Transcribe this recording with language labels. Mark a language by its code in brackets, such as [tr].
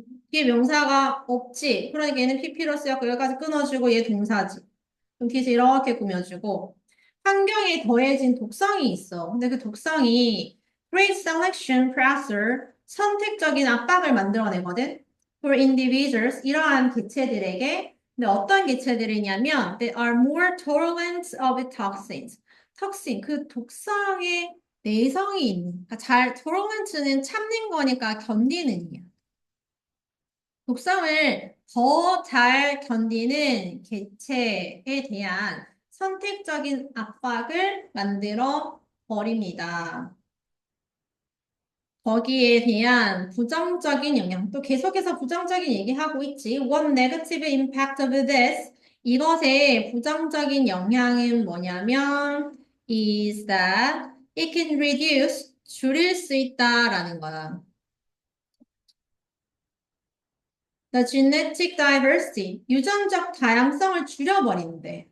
[ko] 뒤에 명사가 없지. 그러니까 얘는 pp로 쓰였고 여기까지 끊어주고 얘 동사지. 그럼 뒤에서 이렇게 꾸며주고 환경에 더해진 독성이 있어. 근데 그 독성이 [en] great selection pressure, [ko] 선택적인 압박을 만들어내거든. [en] For individuals, [ko] 이러한 개체들에게 근데 어떤 개체들이냐면 [en] they are more tolerant of toxins. [ko] 톡신, 그 독성의 내성이 있는. 그러니까 잘 tolerant는 참는 거니까 견디는 이야. 독성을 더 잘 견디는 개체에 대한 선택적인 압박을 만들어 버립니다. 거기에 대한 부정적인 영향, 또 계속해서 부정적인 얘기하고 있지. [en] What negative impact of this? [ko] 이것의 부정적인 영향은 뭐냐면 [en] is that it can reduce, [ko] 줄일 수 있다라는 거야. [en] The genetic diversity, [ko] 유전적 다양성을 줄여버린대.